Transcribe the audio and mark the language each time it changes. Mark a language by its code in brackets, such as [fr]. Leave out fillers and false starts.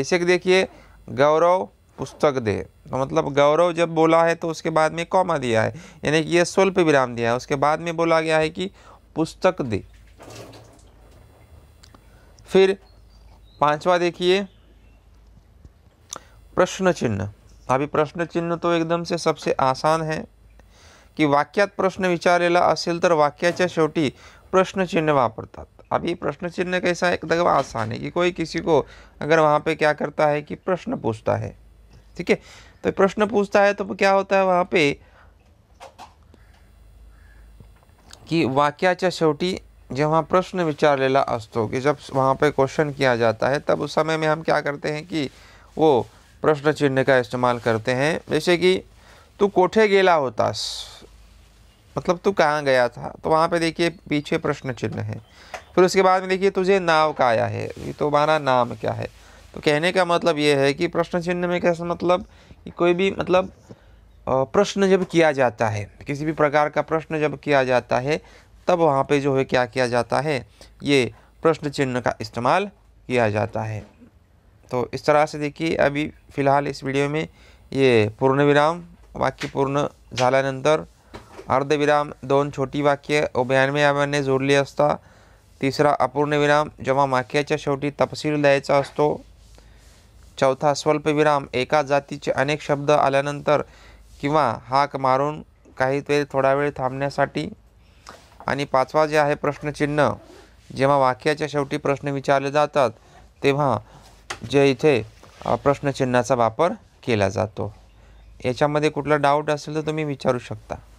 [hi] जैसे कि देखिए गौरव पुस्तक दे, तो मतलब गौरव जब बोला है तो उसके बाद में कॉमा दिया है, यानी कि ये स्वल्प विराम दिया है, उसके बाद में बोला गया है कि पुस्तक दे। फिर पांचवा देखिए प्रश्न चिन्ह। अभी प्रश्न चिन्ह तो एकदम से सबसे आसान है कि [mr] वाक्यात प्रश्न विचारलेला असेल तर वाक्याच्या शेवटी प्रश्न चिन्ह वापरतात। [hi] अभी प्रश्न चिन्ह कैसा है, एकदम आसान है कि कोई किसी को अगर वहाँ पे क्या करता है कि प्रश्न पूछता है, ठीक है, तो प्रश्न पूछता है तो क्या होता है वहाँ पे कि [mr] वाक्याच्या शेवटी जेव्हा प्रश्न विचारलेला असतो, [hi] कि जब वहाँ पे क्वेश्चन किया जाता है, तब उस समय में हम क्या करते हैं कि वो प्रश्न चिन्ह का इस्तेमाल करते हैं। जैसे कि [mr] तू कोठे गेला होतास, [hi] मतलब तू कहाँ गया था, तो वहाँ पे देखिए पीछे प्रश्न चिन्ह है। फिर उसके बाद में देखिए [mr] तुझे नाव का आया है, [hi] ये तुम्हारा नाम क्या है। तो कहने का मतलब ये है कि प्रश्न चिन्ह में कैसा मतलब कि कोई भी मतलब प्रश्न जब किया जाता है, किसी भी प्रकार का प्रश्न जब किया जाता है, तब वहाँ पे जो है क्या किया जाता है, ये प्रश्न चिन्ह का इस्तेमाल किया जाता है। तो इस तरह से देखिए अभी फ़िलहाल इस वीडियो में ये पूर्णविराम, [mr] वाक्य पूर्ण झाल्यानंतर अर्धविराम, 2 छोटी वाक्य उभयान्वयाने जोडली असता। तिसरा अपूर्ण विराम, जेव्हा वाक्याच्या शेवटी तपशील द्यायचा असतो। चौथा स्वल्प विराम, एका जातीचे अनेक शब्द आल्यानंतर किंवा हाक मारून काही वेळ थोडा वेळ थांबण्यासाठी। आणि पाचवा जे आहे प्रश्नचिन्ह, जेव्हा वाक्याच्या शेवटी प्रश्न विचारले जातात तेव्हा जे इथे प्रश्नचिन्हाचा वापर केला जातो। याच्यामध्ये कुठला डाऊट असेल तर तुम्ही विचारू शकता।